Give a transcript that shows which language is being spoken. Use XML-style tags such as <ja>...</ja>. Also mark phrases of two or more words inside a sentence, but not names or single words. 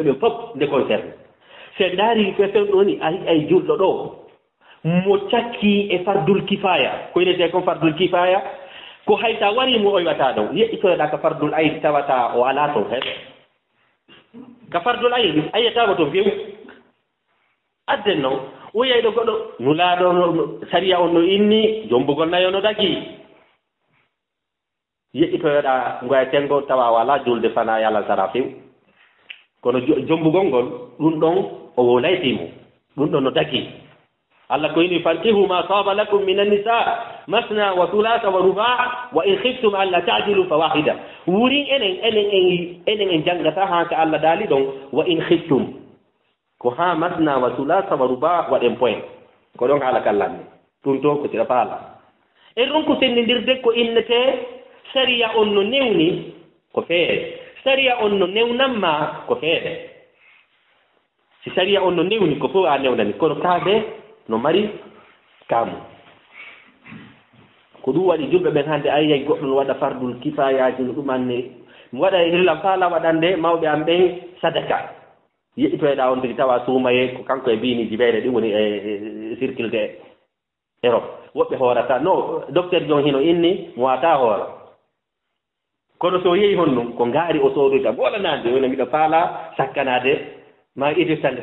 <ff>ɓen fof nde concerne se ndaari ko fewɗo ni ay julɗo ɗo mo cakki e fardul kifaya ko inete kon fardul kifaya ko hayta wari mo oywata ɗon yeƴƴitoyoɗa ka fardul ayn tawata o ala toon hen ka fardul ayn ayiyatama toon few adden noon o yeyɗo goɗɗo nulaaɗo saria on no inni jombugol nayo no dagi yeƴƴitoyoɗa ngoya tengo tawa wala julde fana yala sara few kono jombugol ngol ɗum ɗon o laytimo ɗum ɗon no dagi Allah ko ini fankihu ma</ff> <ar>طاب لكم من النساء مثنى وثلاث ورباع وإن خفتم أن لا تعدلوا فواحدة</ar> <ff>wurin enen en jangata ha ka Allah dali don</ff> <ar>وإن خفتم</ar> <ff>ko ha</ff> <ar>مثنى وثلاث ورباع و</ar> <ff>den point ko don hala kallanne tun to ko tira fala e ron ko sendirde ko innete sharia on no newni ko feere sharia on no newnamma ko feere si sharia on no newni ko fo a newnani kono kaade no mari kamu ko ɗum waɗi julɓe ɓen hannde ayiyay goɗɗo no waɗa fardul kifayaji no ɗum anne mi waɗa hillam faala waɗande mawɓe am ɓen sadaka yeƴƴitoyɗa on tigi tawa suumaye ko kanko e mbini jibeere ɗum woni e circle de Europe woɓɓe hoorata no docteur jon hino inni mo wata hoora kono so yehi hon ɗum ko ngaari o soodoyta woɗanade wona mbiɗa faala sakkanade ma idirtande</ff>